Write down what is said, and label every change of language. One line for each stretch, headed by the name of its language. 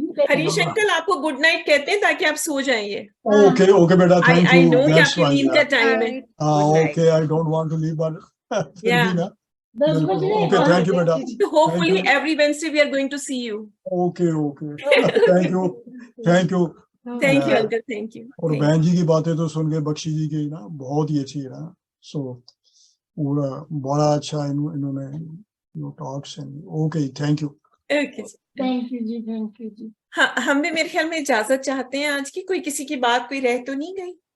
Hindi: Harish uncle आपको good night कहते हैं ताकि आप सो जाइए।
English: Okay okay बेटा, thank you. I know
Hindi: कि आपकी नींद का टाइम है।
English: Okay, I don't want to leave but okay, thank you बेटा। Hopefully every Wednesday we are going to see you. Okay okay, thank you thank you Thank you uncle, thank you.
Hindi: और बहन जी की बातें तो सुन के, बख्शी जी की ना बहुत ही अच्छी है ना। सो पूरा बड़ा अच्छा इन्होंने talks
English: And okay, thank you. Okay. Thank you जी, thank you जी।
Hindi: हाँ, हम भी मेरे ख्याल में इजाजत चाहते हैं आज की। कोई किसी की बात कोई रह तो नहीं गई?